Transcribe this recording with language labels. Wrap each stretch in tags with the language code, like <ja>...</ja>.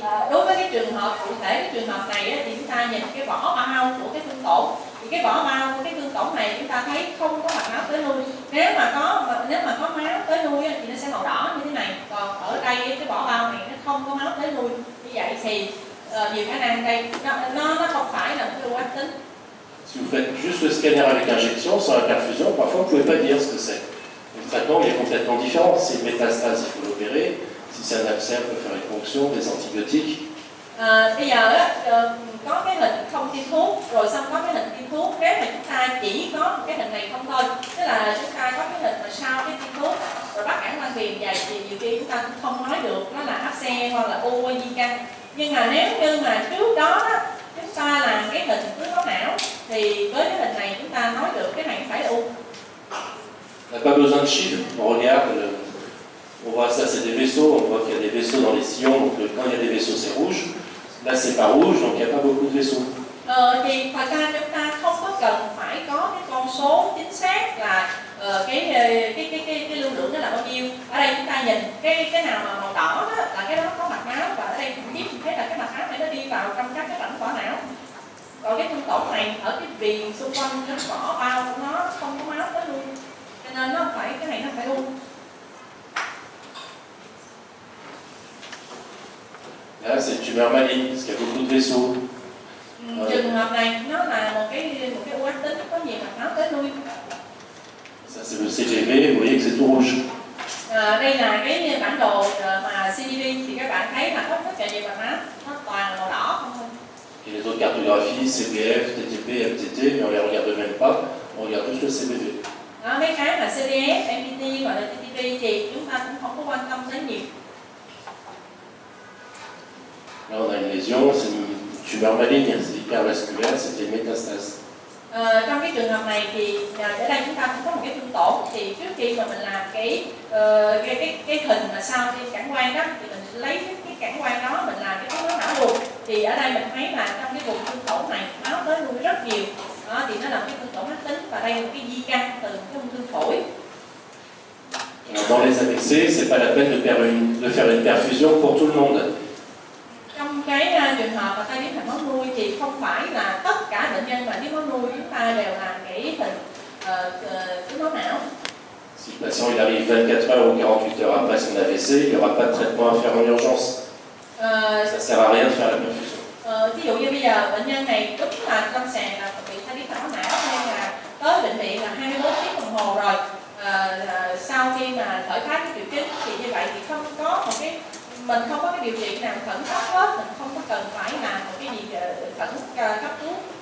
<vi>Đối với cái trường hợp cụ thể, cái trường hợp này thì chúng ta nhìn cái vỏ bao của cái thương tổn, thì cái vỏ bao của cái thương tổn này chúng ta thấy không có mạch máu tới nuôi. Nếu mà có máu tới nuôi thì nó sẽ màu đỏ như thế này. Còn ở đây cái vỏ bao này nó không có máu tới nuôi, như vậy thì nhiều khả năng đây nó không phải là một cái u ác tính.</vi> <fr>Si vous faites juste le scanner avec injection, sans la perfusion, parfois vous ne pouvez pas dire ce que c'est. Le traitement il est complètement différent. Si c'est une métastase, il faut l'opérer. Si c'est un abcès, on peut faire une ponction, des antibiotiques.</fr> <vi>Bây giờ có cái hình không tiêm thuốc, rồi xong có cái hình tiêm thuốc. Nếu mà chúng ta chỉ có một cái hình này không thôi, tức là chúng ta có cái hình mà sau cái tiêm thuốc, rồi bắt cản quang viền dày, thì nhiều khi chúng ta cũng không nói được nó là áp xe hoặc là u hay di căn. Nhưng mà nếu như mà trước đó chúng ta làm cái hình tưới máu não, thì với cái hình này chúng ta nói được cái này phải là u.</vi> <fr>On n'a pas besoin de chiffres, on regarde, on voit ça c'est des vaisseaux, on voit qu'il y a des vaisseaux dans les sillons, donc quand il y a des vaisseaux c'est rouge, là c'est pas rouge, donc il n'y a pas beaucoup de vaisseaux.</fr> <vi>Thì thật ra chúng ta không có cần phải có cái con số chính xác là cái lưu lượng nó là bao nhiêu. Ở đây chúng ta nhìn cái nào mà màu đỏ đó là cái đó có mạch máu, và ở đây thậm chí mình thấy là cái mạch máu này nó đi vào trong các cái rãnh vỏ não. Còn cái thương tổn này ở cái viền xung quanh cái vỏ bao của nó không có máu tới luôn, cho nên nó phải cái này nó phải u.</vi> <fr>Là c'est une tumeur maligne, parce qu'il y a beaucoup de vaisseaux.</fr> <vi>Trường hợp này nó là một cái u ác tính có nhiều mạch máu tới lui.</vi> <fr>Ça c'est le CGV, vous voyez que c'est tout rouge.</fr> <vi>Đây là cái bản đồ mà CGV, thì các bạn thấy là có rất là nhiều mạch máu, nó toàn là màu đỏ không thôi.</vi> <fr>Et les autres cartographies, CPF, TTP, MTT, mais on les regarde même pas, on regarde juste le CBV.</fr> <vi>Mấy cái mà CDF, MTT hoặc là TTP thì chúng ta cũng không có quan tâm đến nhiều.</vi> <fr>Là on a une lésion, c'est une tumeur maligne, c'est hypervasculaire, c'était une métastase.</fr> <vi>Trong cái trường hợp này thì ở đây chúng ta cũng có một cái thương tổn, thì trước khi mà mình làm cái hình mà sau tiêm cản quang đó, thì mình lấy cái cản quang đó mình làm cái tưới máu não luôn. Thì ở đây mình thấy là trong cái vùng thương tổn này máu tới nuôi rất nhiều. Đó, thì nó là một cái thương tổn ác tính, và đây là một cái di căn từ cái ung thư phổi.</vi> <fr>Dans les AVC, c'est pas la peine de faire une perfusion pour tout le monde.</fr> <vi>Trong cái trường hợp mà tai biến mạch máu nuôi thì không phải là tất cả bệnh nhân mà thiếu máu nuôi chúng ta đều làm cái hình tưới máu não.</vi> <fr>Si le patient il arrive 24 heures ou 48 heures après son AVC, il n'y aura pas de traitement à faire en urgence. Ça ne sert à rien de faire la perfusion.</fr> <vi>Ví dụ như bây giờ bệnh nhân này đúng là lâm sàng là bị tai biến mạch máu não, nên là tới bệnh viện là 24 tiếng đồng hồ rồi. Sau khi mà khởi phát cái triệu chứng thì như vậy thì không có một cái, mình không có cái điều trị nào khẩn cấp hết, mình không có cần phải làm một cái gì khẩn cấp cứu.</vi>